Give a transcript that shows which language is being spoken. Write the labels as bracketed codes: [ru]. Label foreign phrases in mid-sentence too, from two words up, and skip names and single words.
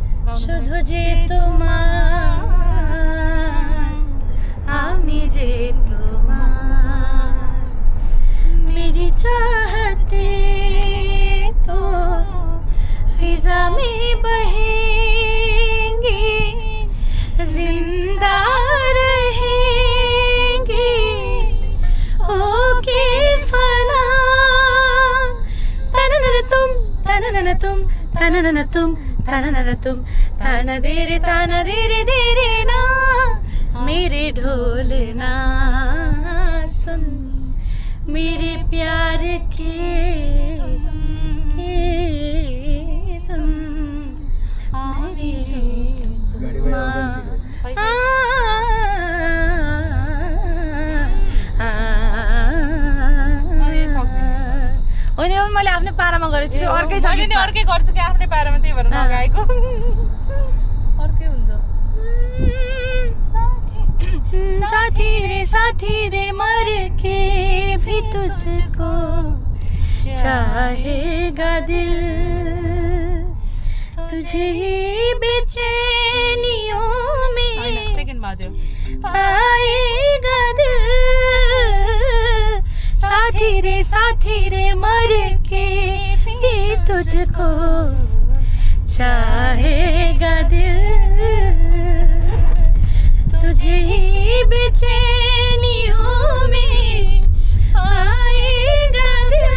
[bn] শুধু যে তোমার আমি যে তোমার [hi] मेरी चाहते तो फिजा में बहेंगे जिंदा रहेंगे होके फना तननन तुम तननन तुम तननन तुम तननन तुम ताना देरे देरे ना मेरे ढोलना सुन मेरे प्यार के तुम मेरी [ne] होइन मैले आफ्नै पारामा गरेको छु अर्कै छ मैले नि अर्कै गर्छु कि आफ्नै पारामा त्यही भएर नगाएको अर्कै हुन्छ [hi] साथी रे मर के भी तुझको चाहेगा दिल तुझे ही बेचैनियों में [ne] सेकेन्ड बाध्यो [hi] आएगा दिल साथी रे मर के भी तुझको चाहेगा दिल तुझे ही बेचैनियों में आएगा दिल